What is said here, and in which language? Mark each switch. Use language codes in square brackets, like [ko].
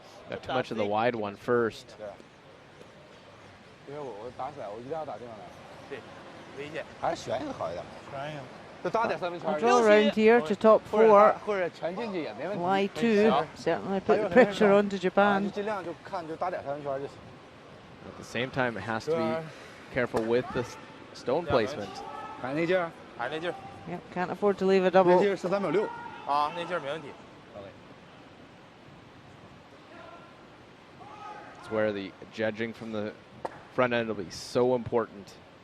[en] Got too much of the wide one first. [zh] 因为我打起来，我一定要打这样来。对，危险。还是悬一个好一点。悬一个。就打点三分圈。 [en] Draw around here to top 4. [zh] 或者全进去也没问题。 [en] Lie 2 certainly put the pressure onto Japan. [zh] 就尽量就看就打点三分圈就行。 [en] At the same time, it has to be careful with stone placement. [zh] 还那劲儿，还那劲儿。 [en] Yep, can't afford to leave a double. [zh] 劲儿13.6。啊，那劲儿没问题。 [en] It's where the judging from the front end will be so important.